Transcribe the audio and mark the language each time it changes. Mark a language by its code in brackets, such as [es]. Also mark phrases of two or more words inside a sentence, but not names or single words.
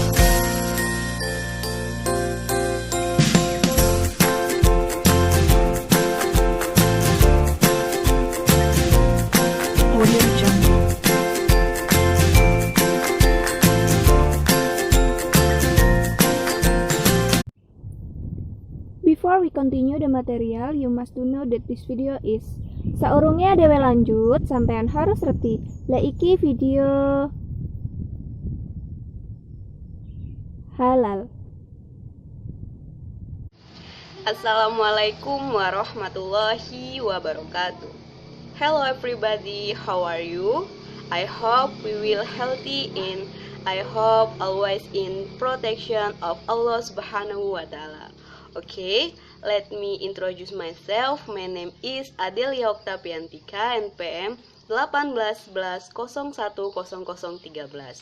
[en] Audio Jungle. Before we continue the material, you must to know that this video is [jv] saurungnya dewe lanjut, sampean harus reti. Lah iki video halal. [ar] السلام عليكم ورحمة الله وبركاته. [en] Hello everybody, how are you? I hope we will healthy and I hope always in protection of [ar] الله سبحانه وتعالى. [en] Okay, let me introduce myself. My name is Adelia Oktaviantika, NPM 1811010013.